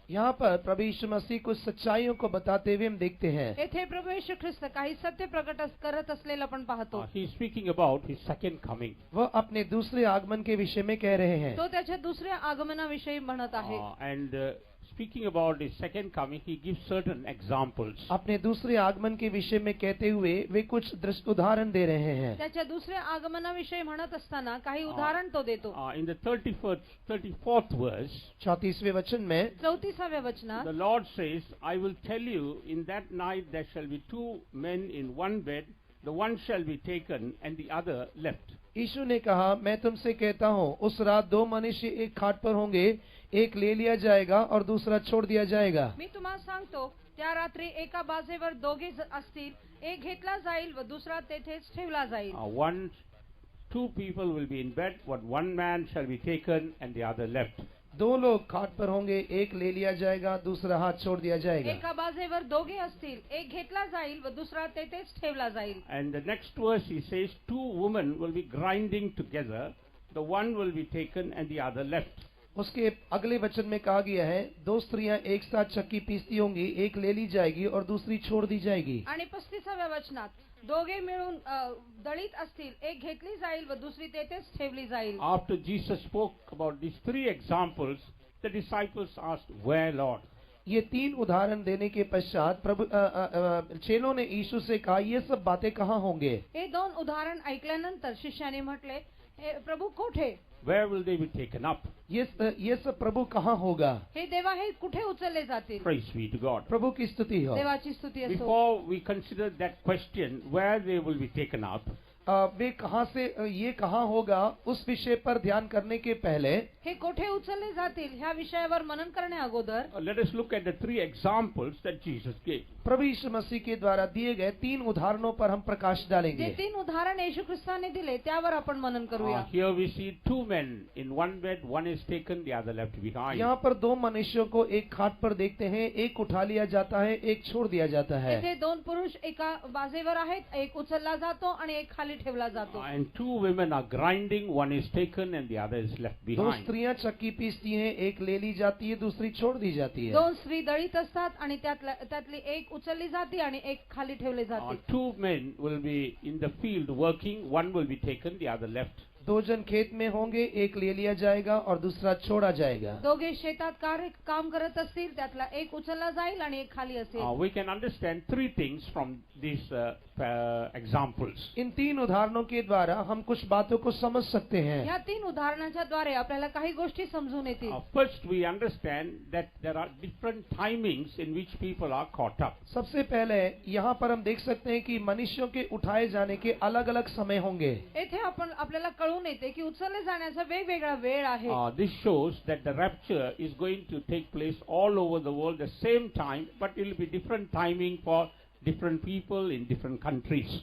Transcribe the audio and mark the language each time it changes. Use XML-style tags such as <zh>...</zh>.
<hi>यहाँ पर प्रभु यीशु मसीह कुछ सच्चाइयों को बताते हुए हम देखते हैं.</hi> <mr>येथे प्रभू येशू ख्रिस्त काही सत्य प्रकट करत असलेलं आपण पाहतो.</mr> <en>He is speaking about his second coming.</en> <hi>वह अपने दूसरे आगमन के विषय में कह रहे हैं.</hi> <mr>तो त्याच्या दुसऱ्या आगमनाविषयी म्हणत आहे.</mr> <en>And speaking about his second coming, he gives certain examples.</en> <hi>अपने दूसरे आगमन के विषय में कहते हुए वे कुछ दृष्ट उदाहरण दे रहे हैं.</hi> <mr>त्याच्या दुसऱ्या आगमनाविषयी म्हणत असताना काही उदाहरण तो देतो.</mr> <en>In the 34th verse,</en> <hi>34वें वचन में</hi> <mr>34व्या वचनात</mr> <en>the Lord says, I will tell you, in that night there shall be two men in one bed, the one shall be taken and the other left.</en> <hi>यीशु ने कहा, मैं तुमसे कहता हूँ, उस रात दो मनुष्य एक खाट पर होंगे, एक ले लिया जाएगा और दूसरा छोड़ दिया जाएगा.</hi> <mr>मी तुम्हाला सांगतो, त्या रात्री एका बाजेवर दोघे असतील, एक घेतला जाईल व दुसरा तेथेच ठेवला जाईल.</mr> <en>Two people will be in bed, one man shall be taken and the other left.</en> <hi>दो लोग खाट पर होंगे, एक ले लिया जाएगा, दूसरा हाथ छोड़ दिया जाएगा.</hi> <mr>एका बाजेवर दोघे असतील, एक घेतला जाईल व दुसरा तेथेच ठेवला जाईल.</mr> <en>And the next verse he says, two women will be grinding together, the one will be taken and the other left.</en> <hi>उसके अगले वचन में कहा गया है, दो स्त्रियां एक साथ चक्की पीसती होंगी, एक ले ली जाएगी और दूसरी छोड़ दी जाएगी.</hi> <mr>आणि 35व्या वचनात दोघे मिळून दळीत असतील, एक घेतली जाईल व दुसरी तेथेच ठेवली जाईल.</mr> <en>After Jesus spoke about these three examples, the disciples asked, Where, Lord?</en> <hi>ये तीन उदाहरण देने के पश्चात प्रभु चेलों ने यीशु से कहा, ये सब बातें कहाँ होंगे?</hi> <mr>हे दोन उदाहरण ऐकल्यानंतर शिष्याने म्हटले, प्रभु कोठे?</mr> <en>Where will they be taken up?</en> <hi>ये सब प्रभु कहाँ होगा?</hi> <mr>हे देवा, हे कुठे उचलले जातील?</mr> <en>Praise be to God.</en> <hi>प्रभु की स्तुति हो.</hi> <mr>देवाची स्तुती असो.</mr> <en>Before we consider that question, where they will be taken up,</en> <hi>वे कहाँ से ये कहाँ होगा उस विषय पर ध्यान करने के पहले</hi> <mr>हे कोठे उचलले जातील ह्या विषयावर मनन करण्या अगोदर</mr> <en>let us look at the three examples that Jesus gave.</en> <hi>प्रभु यीशु मसीह के द्वारा दिए गए 3 उदाहरणों पर हम प्रकाश</hi> <mr>जे</mr> <hi>डालेंगे।</hi> <mr>3 उदाहरण येशू ख्रिस्ताने दिले त्यावर आपण मनन करूया।</mr> <en>Here we see 2 men in one bed, one is taken, the other left behind.</en> <hi>यहाँ पर 2 मनुष्यों को एक खाट पर देखते हैं, एक उठा लिया जाता है, एक छोड़ दिया जाता है।</hi> <mr>इथे 2 पुरुष एका बाजेवर आहेत, एक उचलला जातो आणि एक खाली ठेवला जातो।</mr> <en>And 2 women are grinding, one is taken and the other is left 2 behind.</en> <hi>स्त्रियां चक्की पीसती हैं, एक ले ली जाती है, दूसरी छोड़ दी जाती है।</hi> <mr>2 स्त्री दळीत असतात आणि त्यातली एक उचलली जाते आणि एक खाली ठेवली जाते।</mr> <en>2 men will be in the field working, one will be taken, the other left.</en> <hi>2 जन खेत में होंगे, एक ले लिया जाएगा और दूसरा छोड़ा जाएगा।</hi> <mr>दोघे शेतात काम करत असतील, त्यातला एक उचलला जाईल आणि एक खाली असेल।</mr> <en>We can understand 3 things from these examples.</en> <hi>इन 3 उदाहरणों के द्वारा हम कुछ बातों को समझ सकते हैं।</hi> <mr>या 3 उदाहरणाच्या द्वारे आपल्याला काही गोष्टी समजून येतील।</mr> <en>First we understand that there are different timings in which people are caught up.</en> <hi>सबसे पहले यहाँ पर हम देख सकते हैं कि मनुष्यों के उठाए जाने के अलग अलग समय होंगे।</hi> <mr>येथे आपल्याला कळून येते की उचलले जाण्याचा वेगवेगळा वेळ आहे।</mr> <en>This shows that the rapture is going to take place all over the world the same time, but it will be different timing for different people in different countries.</en>